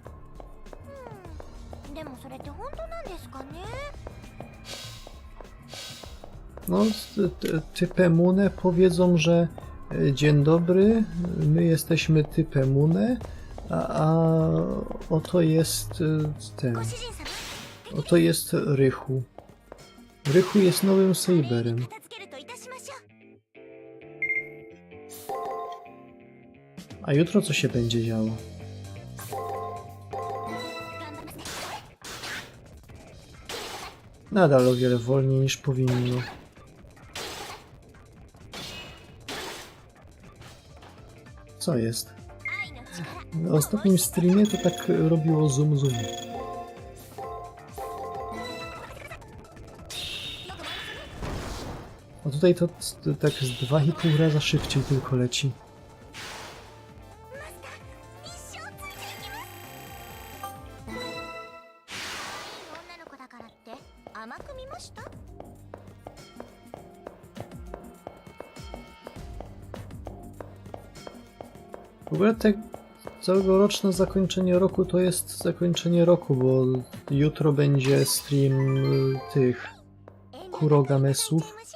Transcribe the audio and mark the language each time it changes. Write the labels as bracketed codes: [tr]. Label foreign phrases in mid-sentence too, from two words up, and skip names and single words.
[ja] でもそれって本当なんですかね。 [pl] No, typemune powiedzą, że dzień dobry, my jesteśmy typemune, a oto jest ten, [ja] ご主人様、 [pl] oto jest Rychu. Rychu jest nowym Saberem. [ja] 片付けるといたしましょう。 [pl] A jutro co się będzie działo? 頑張りますね。 Nadal o wiele wolniej niż powinno. Co jest? [ja] 愛の力。 [pl] Na ostatnim streamie to tak robiło zoom zoom. A tutaj to tak z 2,5 raza szybciej tylko leci. [ja] 一生ついていきます。女の子だからって甘く見ました？ [pl] W ogóle te całoroczne zakończenie roku to jest zakończenie roku, bo jutro będzie stream tych Kurogamesów.